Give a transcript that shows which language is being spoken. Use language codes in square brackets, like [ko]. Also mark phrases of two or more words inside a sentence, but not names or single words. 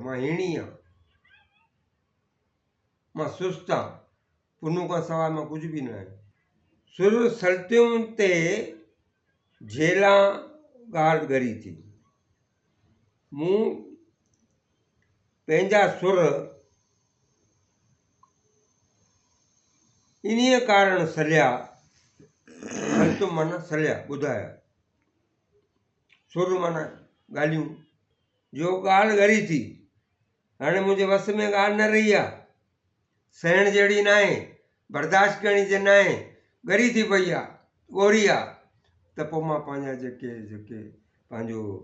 [sd] मां हीणी आहियां, मां सुस्त आहियां, पुन खां सवाइ मां कुझु बि न आहियां। सुर सल्टियुनि ते झेला ॻाल्हि गरी थी, मूं पंहिंजा सुर इन्हीअ कारण सलिया, सल्टुम माना सलिया, ॿुधाया, सुर माना ॻाल्हियूं, जो ॻाल्हि ॻरी थी, हाणे मुंहिंजे वस में ॻाल्हि न रही आहे, सहण जहिड़ी न आहे, बर्दाश्त करण जी न आहे, ॻरी थी पई आहे, ॻोरी आहे, त पोइ मां पंहिंजा जेके पंहिंजो